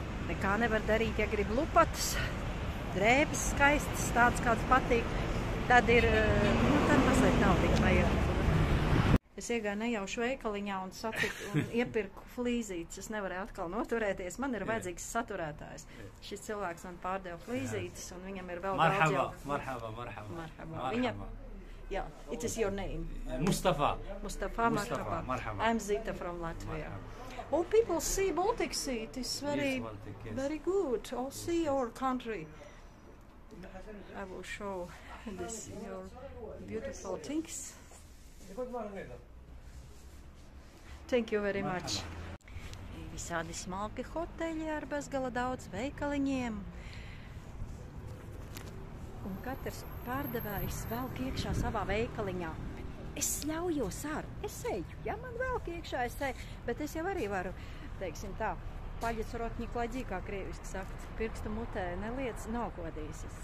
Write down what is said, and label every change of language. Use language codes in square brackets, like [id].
[lv] Nekā nevar darīt, ja grib lupatus, drēbes skaistas, tādas kādas patīk. Tad ir, tad mazliet naudiņa vajag. Es iegāju nejauši veikaliņā un satiku un iepirku flīzītes. Es nevarēju atkal noturēties. Man ir vajadzīgs saturētājs. Šis cilvēks man pārdeva flīzītes un viņam ir vēl daudz jau. [ar] Marhaba. [en] Viņam, yeah, it is your name. Mustafa. Mustafa, marhaba. I'm Zita from Latvia. Oh, people see Baltic Sea. It is very good. Oh, see our country. I will show this your beautiful things. Thank you very much. [lv] Visādi smalki hoteļi ar bezgala daudz veikaliņiem. Un katrs pārdevējs velk iekšā savā veikaliņā. Es ļaujos ar, es eju, ja man velk iekšā, es eju, bet es jau arī varu, teiksim tā, [ru] paļec rotņi klaģī, [lv] kā krieviski sakt, pirkstu mutē neliec, nokodīs.